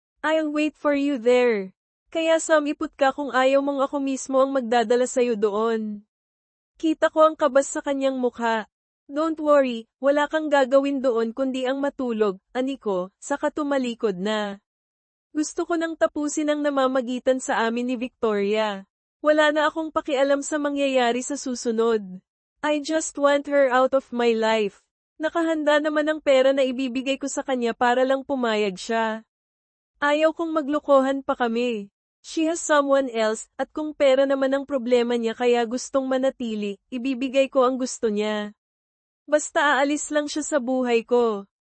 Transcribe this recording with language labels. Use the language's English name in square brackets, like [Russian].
[English] I'll wait for you there. [Filipino] Kaya samipot ka kung ayaw mong ako mismo ang magdadala sa'yo doon. Kita ko ang kabas sa kanyang mukha. [English] Don't worry, [Filipino] wala kang gagawin doon kundi ang matulog, aniko, saka tumalikod na. Gusto ko nang tapusin ang namamagitan sa amin ni Victoria. Wala na akong pakialam sa mangyayari sa susunod. [English] I just want her out of my life. [Filipino] Nakahanda naman ang pera na ibibigay ko sa kanya para lang pumayag siya. Ayaw kong maglokohan pa kami. [English] She has someone else, [Filipino] at kung pera naman ang problema niya kaya gustong manatili, ibibigay ko ang gusto niya. Basta aalis lang siya sa buhay ko.